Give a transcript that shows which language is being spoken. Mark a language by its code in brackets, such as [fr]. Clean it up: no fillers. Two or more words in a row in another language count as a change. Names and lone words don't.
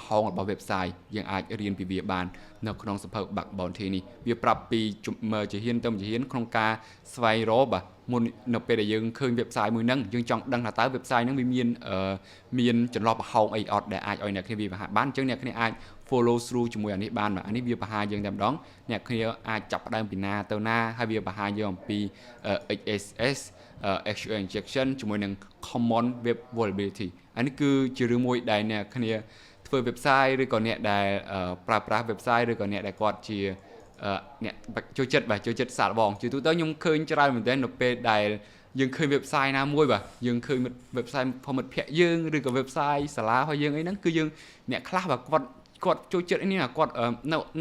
[km] ហោងរបស់ website យើងអាចរៀនពីវាបាននៅក្នុងសៀវភៅ Bug Bounty នេះវាប្រាប់ពីជាហ៊ានទៅជាហ៊ានក្នុងការស្វែងរកបាទមុននៅពេលដែលយើងឃើញ website មួយហ្នឹងយើងចង់ដឹងថាតើ website ហ្នឹងវាមានចន្លោះប្រហោងអីអត់ដែលអាចឲ្យអ្នកគ្នាវាបង្ហាញបានអញ្ចឹងអ្នកគ្នាអាច [en] follow through [km] ជាមួយអានេះបានបាទអានេះវាបង្ហាញយើងតែម្ដងអ្នកគ្នាអាចចាប់ផ្ដើមពីណាទៅណាហើយវាបង្ហាញយើងអំពី [en] XSS SQL injection [km] ជាមួយនឹង [en] common web vulnerability [km] អានេះគឺជារឿងមួយដែលអ្នកគ្នាធ្វើ website ឬក៏អ្នកដែលប្រើប្រាស់ website ឬក៏អ្នកដែលគាត់ជាអ្នកចូលចិត្តសាកល្បងជាទូទៅខ្ញុំឃើញច្រើនមែនទែននៅពេលដែលយើងឃើញ website ណាមួយបាទយើងឃើញ website ផងមិត្តភ័ក្ដិយើងឬក៏ website សាលារបស់យើងអីហ្នឹងគឺយើងអ្នកខ្លះបាទគាត់ចូលចិត្តអីនេះគាត់នៅ